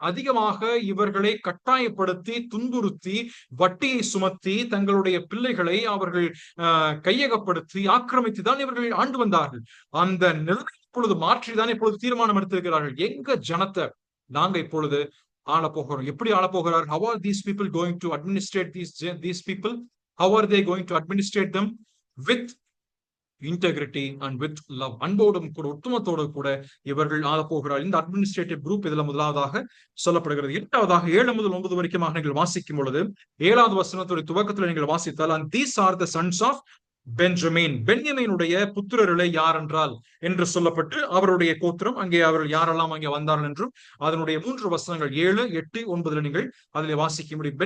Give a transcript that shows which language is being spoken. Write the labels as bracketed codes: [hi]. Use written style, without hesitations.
[ta] அதிகமாக இவர்களை கட்டாயப்படுத்தி, துன்புறுத்தி, வட்டியை சுமத்தி, தங்களுடைய பிள்ளைகளை அவர்கள் கையகப்படுத்தி, ஆக்கிரமித்து தான் இவர்கள் ஆண்டு வந்தார்கள். அந்த நிலைமை இப்பொழுது மாற்றிதான் இப்பொழுது தீர்மானம் எடுத்திருக்கிறார்கள். எங்க ஜனத்தை நாங்க இப்பொழுது ஆள போகிறோம். எப்படி ஆள போகிறார்? [en] How are these people going to administrate these people? How are they going to administrate them? With integrity and with love. [ta] அன்போடும் கூட ஒட்டுமத்தோடு கூட இவர்கள் ஆள போகிறார். இந்த அட்மினிஸ்ட்ரேட்டிவ் குரூப் இதுல முதலாவதாக சொல்லப்படுகிறது. இரண்டாவதாக 7 முதல் 9 வரைக்கும் நீங்கள் வாசிக்கும் பொழுது 7வது வசனத்துடைய துவக்கத்தில் நீங்கள் வாசித்தால், [en] and these are the sons of [ta] Benjamin, பென்யமீனுடைய புத்திரர்களே யார் என்றால் என்று சொல்லப்பட்டு அவருடைய கோத்திரம், அங்கே அவர்கள் யாரெல்லாம் அங்கே வந்தார்கள் என்றும் அதனுடைய 3 வசனங்கள் 7, 8, 9 நீங்கள் அதிலே வாசிக்க முடியும்.